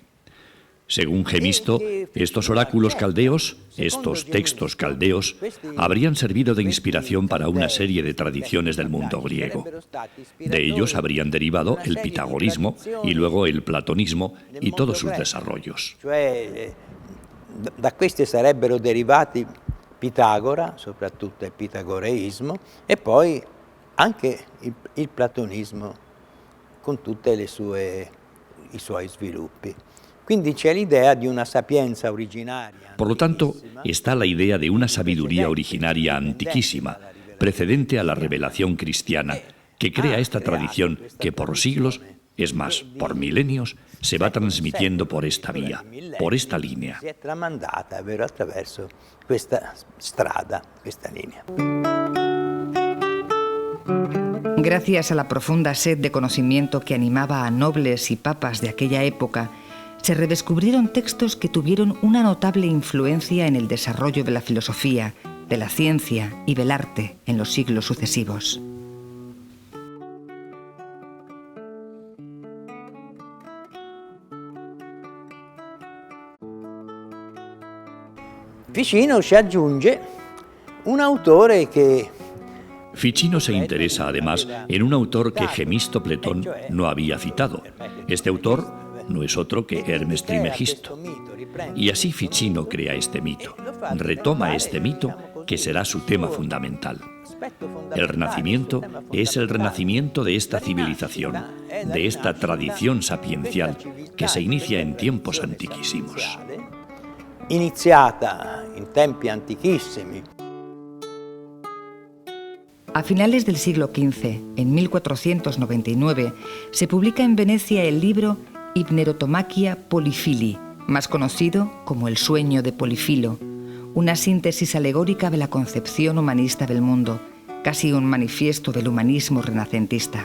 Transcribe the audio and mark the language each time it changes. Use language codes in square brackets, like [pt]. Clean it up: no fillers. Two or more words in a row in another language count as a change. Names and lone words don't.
[es] Según Gemisto, estos oráculos caldeos, estos textos caldeos, habrían servido de inspiración para una serie de tradiciones del mundo griego. De ellos habrían derivado el pitagorismo y luego el platonismo y todos sus desarrollos. [it] Da questi sarebbero derivati Pitagora, soprattutto il pitagoreismo, e poi anche il platonismo con tutti i suoi sviluppi. Quindi c'è l'idea di una sapienza originaria. [es] Por lo tanto, está la idea de una sabiduría originaria antiquísima, precedente a la revelación cristiana, que crea esta tradición que por siglos, es más, por milenios, se va transmitiendo por esta vía, por esta línea. [it] Si è tramandata attraverso questa strada, questa linea. [es] Gracias a la profunda sed de conocimiento que animaba a nobles y papas de aquella época, se redescubrieron textos que tuvieron una notable influencia en el desarrollo de la filosofía, de la ciencia y del arte en los siglos sucesivos. [it] Ficino ci aggiunge un autore que... [es] Ficino se interesa además en un autor que Gemisto Pletón no había citado. Este autor, no es otro que Hermes Trismegisto. Y así Ficino crea este mito, retoma este mito que será su tema fundamental. El Renacimiento es el renacimiento de esta civilización, de esta tradición sapiencial que se inicia en tiempos antiquísimos. [it] Iniziata in tempi antichissimi. [es] A finales del siglo XV, en 1499, se publica en Venecia el libro Hipnerotomachia Polifili, más conocido como El sueño de Polifilo, una síntesis alegórica de la concepción humanista del mundo, casi un manifiesto del humanismo renacentista.